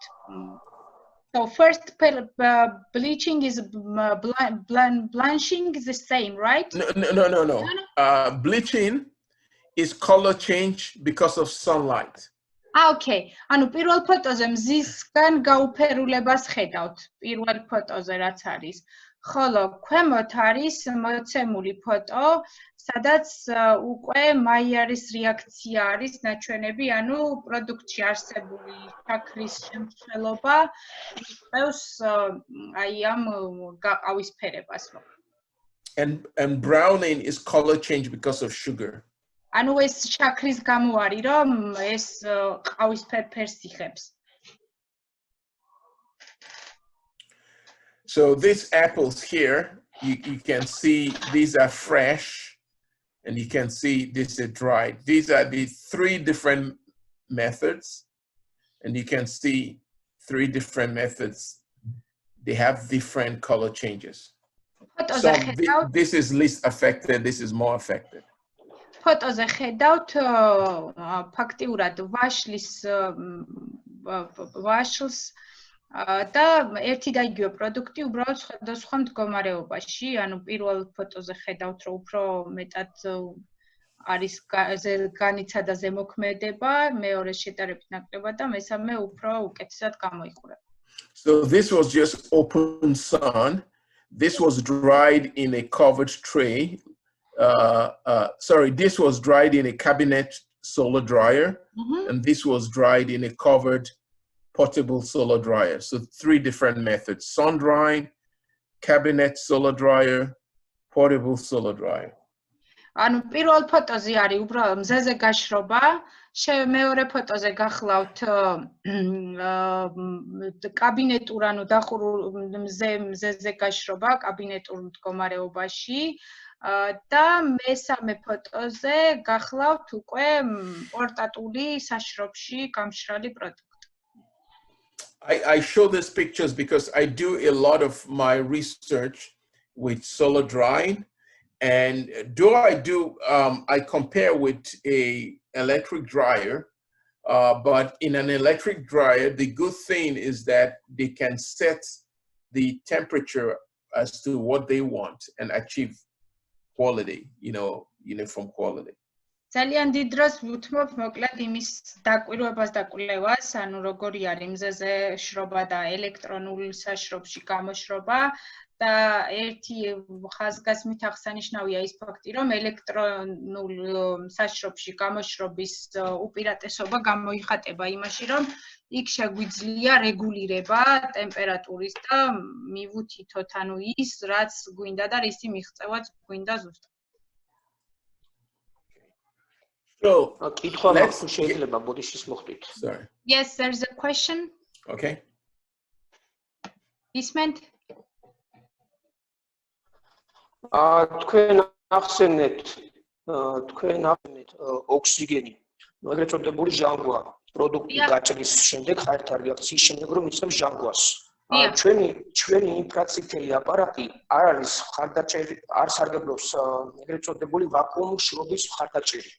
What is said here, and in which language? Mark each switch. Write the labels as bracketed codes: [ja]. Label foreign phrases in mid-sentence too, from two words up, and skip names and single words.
[en] So first bleaching is blanching is the same, right? No. Bleaching is color change because of sunlight. Okay. [ka] ანუ პირველ ფოტოზე მზისგან გაუფერულებას ხედავთ, პირველ ფოტოზე რაც არის. ხოლო ქვემოთ არის მოცემული ფოტო, სადაც უკვე მაიარის რეაქცია არის ნაჩვენები, ანუ პროდუქტში არსებული შაქრის შემცველობა იწვევს აი ამ გაყავისფერებას. [en] And browning is color change because of sugar. [ka] ანუ ეს შაქრის გამო არის, რომ ეს ყავისფერ ფერს იღებს. [en] So these apples here, you can see these are fresh, and you can see this is dried. These are the three different methods, and you can see three different methods. They have different color changes. So this is least affected, this is more affected. [ka] ფოტოზე ხედავთ ფაქტიურად ვაშლს და ერთი და იგივე პროდუქტი უბრალოდ სხვადასხვა მდგომარეობაში, ანუ პირველ ფოტოზე ხედავთ, რომ უფრო მეტად არის განიცადა ზემოქმედება, მეორე შეტარებით ნაკლებად და მესამე უფრო უკეთესად გამოიყურება. [en] So this was just open sun. This was dried in a covered tray. This was dried in a cabinet solar dryer, and this was dried in a covered portable solar dryer. So three different methods: sun drying, cabinet solar dryer, portable solar dryer. [ka] ანუ პირველ ფოტოზე არის უბრალოდ მზეზე გაშრობა, მეორე ფოტოზე გახლავთ კაბინეტურ ანუ დახურულ მზეზე გაშრობა კაბინეტურ მდგომარეობაში და მესამე ფოტოზე გახლავთ უკვე პორტატული საშრობში გამშრალი პროდუქტი. [en] I show these pictures because I do a lot of my research with solar drying, and I compare with a electric dryer, but in an electric dryer, the good thing is that they can set the temperature as to what they want and achieve quality, uniform quality. [ka] ძალიან დიდ დროს ვუთმობ მოკლედ იმის დაკვირვებას და კვლევას, ანუ როგორი არის მზეზე შრობა და ელექტრონულ საშრობში გამოშრობა და ერთი ხაზგასმით აღსანიშნავია ის ფაქტი, რომ ელექტრონულ საშრობში გამოშრობის უპირატესობა გამოიხატება იმაში, რომ იქ შეგვიძლია რეგულირება ტემპერატურის და მივუთითოთ ანუ ის, რაც გვინდა და რისი მიღწევაც გვინდა ზუსტად. [en] So, sorry. Yes, there's a question. Okay. Isment? [ka] თქვენ ახსენეთ ოქსიგენი. ეგრეთ წოდებული ჟანგვა პროდუქტი გაჭრის შემდეგ ხართ რეაქციის შემდეგ რომ იწევს ჟანგვას. ჩვენი ინფრაციფრული აპარატი არ არის ხარდაჭერი, არ სარგებლობს ეგრეთ წოდებული ვაკუუმური შრობის ხარდაჭერით.